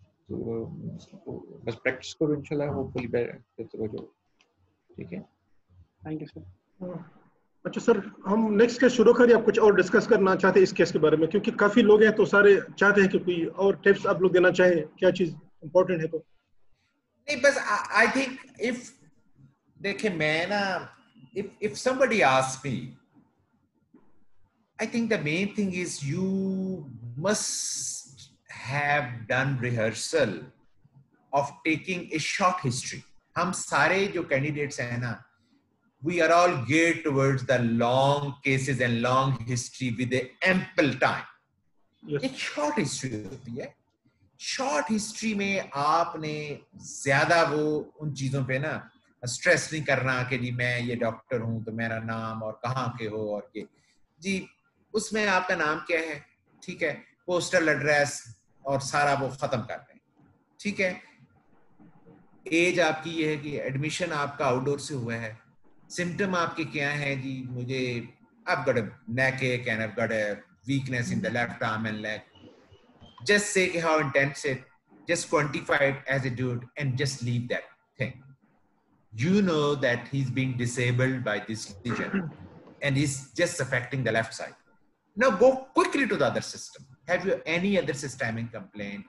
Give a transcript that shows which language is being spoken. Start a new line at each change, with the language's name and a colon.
Hindi: तो बस प्रैक्टिस करो इंशाल्लाह, होपफुली बेहतर हो जाओ। ठीक है, थैंक यू सर। अच्छा सर, हम नेक्स्ट केस शुरू करें, आप कुछ और डिस्कस करना चाहते हैं इस केस के बारे में? क्योंकि काफी लोग हैं तो सारे चाहते हैं कि कोई और टिप्स आप लोग देना चाहें, क्या चीज इंपॉर्टेंट है तो। नहीं, बस
English: I think if
Hindi: देखिए मैं ना,
English: if somebody asks me, I think the main thing is you must have done rehearsal of taking a short history.
Hindi: हम सारे जो candidates हैं ना,
English: we are all geared towards the long cases and long history with a ample time. Yes.
Hindi: एक short history होती है। Short history में आपने ज्यादा वो उन चीजों पे ना स्ट्रेस नहीं करना कि जी मैं ये डॉक्टर हूं तो मेरा नाम और कहाँ के हो और ये जी, उसमें आपका नाम क्या है, ठीक है, पोस्टल एड्रेस और सारा वो खत्म कर दें, ठीक है। एज आपकी ये है कि एडमिशन आपका आउटडोर से हुआ है, सिम्टम आपके क्या है जी, मुझे
English: I've got a neck ache and I've got a weakness in the left arm and leg. Just say how intense it, just quantify it as a dude and just leave that thing. You know that he's being disabled by this lesion and he's just affecting the left side. Now go quickly to the other system. Have you any other systemic complaint?